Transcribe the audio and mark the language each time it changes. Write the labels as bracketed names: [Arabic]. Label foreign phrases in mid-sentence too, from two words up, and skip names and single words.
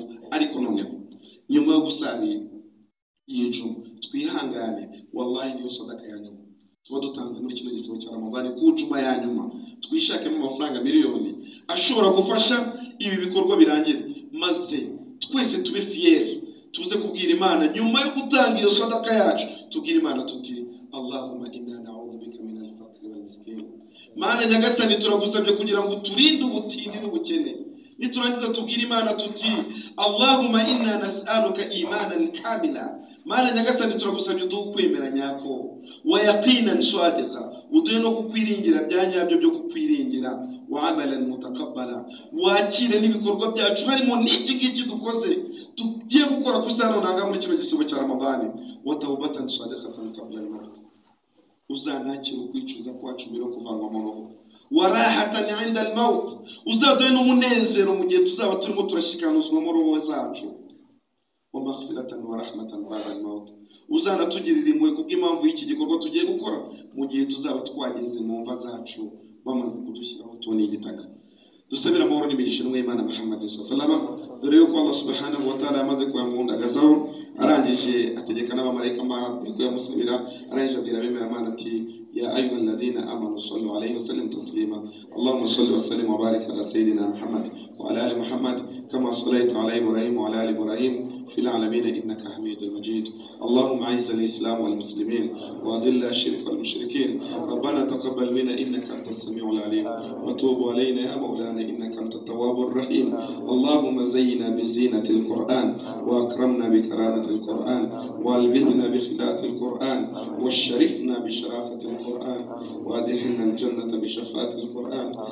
[Kinyarwanda] Ariko noneho nyuma yo gusarira iyi juma twihangane, wallahi niyo sadaka ya nyuma tuba dutanze muri kino gisibo cya Ramadan. Ku juma ya nyuma twishakemo amafaranga miliyoni ashobora gufasha ibi bikorwa birangira, maze twese tube fier, tuze kubwira Imana nyuma yo gutanga iyo sadaka yacu, tubwira Imana tuti [Arabic] اللهم إنا نعوذ بك من الفقر والمسكين. [Kinyarwanda] Mana nyagasani turagusabye kugira ngo turinde ubutindi n'ubukene, niturangiza tubwira Imana tuti [Arabic] اللهم إنا نسألك إيمانا كاملا, [Kinyarwanda] Mana nyagasani turagusabye udukwemera nyako, [Arabic] ويقينا صادقا, [Kinyarwanda] uduhe no kukwiringira byanyabyo byo kukwiringira, [Arabic] وعملا متقبلا, [Kinyarwanda] wakire n'ibikorwa byacu harimo n'iki ngiki dukoze tugiye gukora kusano nanga muri kino gisibo cya Ramadani, [Arabic] وتوبة صادقة قبل الموت, [Kinyarwanda] uzanakira ukwicuza kwacu mbere yo kuvanwa mu roho, [Arabic] وراحة عند الموت, [Kinyarwanda] uzaduhe n'umunezero mu gihe tuzaba turimo turashikanuzwa mu roho zacu, [Arabic] ومغفرة ورحمة بعد الموت, [Kinyarwanda] uzanatugirira impuhwe kubw'impamvu y'iki gikorwa tugiye gukora mu gihe tuzaba twageze mu mva zacu bamaze kudushyiraho tubone igitaka. Dusabira amahoro n'imigisha n'Imana Muhammad [Arabic] صلى الله عليه وسلم, [Kinyarwanda] dore yuko Allah [Arabic] سبحانه وتعالى [Kinyarwanda] amaze kuyamundagazaho, arangije ategeka n'abamarayika ko yamusabira, arangije abwira abemera Imana ati [Arabic] يا أيها الذين آمنوا صلوا عليه وسلم تسليما اللهم صل وسلم وبارك على سيدنا محمد وعلى آل محمد كما صليت على إبراهيم وعلى آل إبراهيم في العالمين إنك حميد مجيد اللهم أعز الإسلام والمسلمين وأذل الشرك والمشركين ربنا تقبل منا إنك أنت السميع العليم وتوب علينا يا مولانا إنك أنت التواب الرحيم اللهم زينا بزينة القرآن وأكرمنا بكرامة القرآن وألبسنا بخلاف القرآن وشرفنا بشرافة القرآن وأدخلنا الجنة بشفاعة القرآن